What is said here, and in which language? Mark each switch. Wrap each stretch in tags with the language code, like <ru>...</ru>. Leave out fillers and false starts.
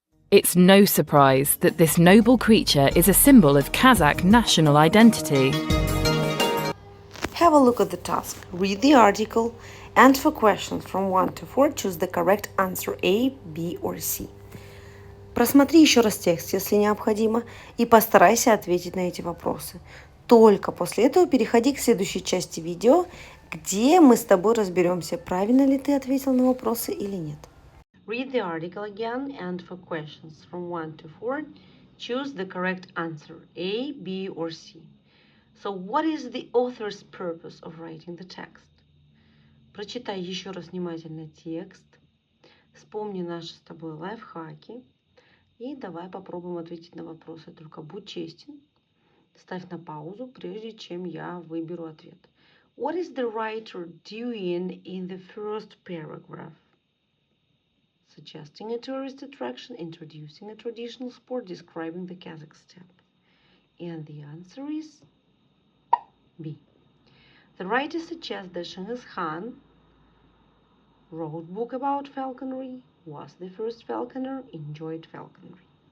<en>It's no surprise that this noble creature is a symbol of Kazakh national identity. Have a look at the task. Read the article, and for questions from 1 to 4, choose the correct answer A, B or C.</en> <ru>Просмотри еще раз текст, если необходимо, и постарайся ответить на эти вопросы. Только после этого переходи к следующей части видео, где мы с тобой разберемся, правильно ли ты ответил на вопросы или нет.</ru> <en>Read the article again, and for questions from 1 to 4, choose the correct answer, A, B or C. So what is the author's purpose of writing the text?</en> <ru>Прочитай еще раз внимательно текст, вспомни наши с тобой лайфхаки и давай попробуем ответить на вопросы. Только будь честен, ставь на паузу, прежде чем я выберу ответ.</ru> <en>What is the writer doing in the first paragraph? Suggesting a tourist attraction, introducing a traditional sport, describing the Kazakh steppe. And the answer is B. The writer suggests that Genghis Khan wrote a book about falconry, was the first falconer, enjoyed falconry.</en>